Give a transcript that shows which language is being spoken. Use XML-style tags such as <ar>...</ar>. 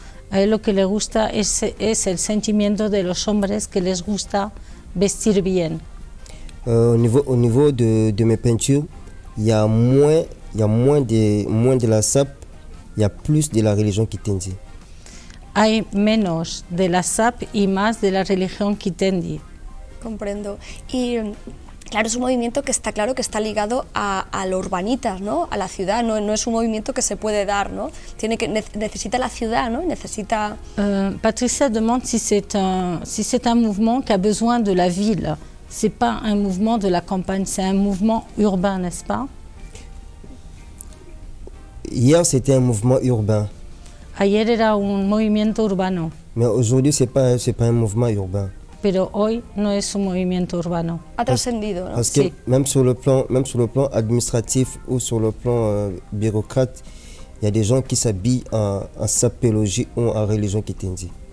<es>A él lo que le gusta es el sentimiento de los hombres que les gusta vestir bien.</es> <fr>Au niveau de mes peintures, il y a moins de la SAP, il y a plus de la religion quitense.</fr> <es>Hay menos de la SAP y más de la religión quitendi. Comprendo. Y claro, es un movimiento que está claro que está ligado a lo urbanitas, ¿no? A la ciudad, no es un movimiento que se puede dar, ¿no? Necesita la ciudad, ¿no? Necesita...</es> <fr>Patricia demande si c'est un mouvement qui a besoin de la ville. C'est pas un mouvement de la campagne, c'est un mouvement urbain, n'est-ce pas? Hier, c'était un mouvement urbain.</fr> <es>Ayer era un movimiento urbano,</es> <fr>Mais aujourd'hui, c'est pas un mouvement urbain.</fr> <es>pero hoy no es un movimiento urbano. Ha trascendido, ¿no?</es> <fr>Parce que</fr> <es>Sí.</es> <fr>même sur le plan administratif ou sur le plan bureaucrate, il y a des gens qui s'habillent en sapologie ou en religion Kitendi.</fr>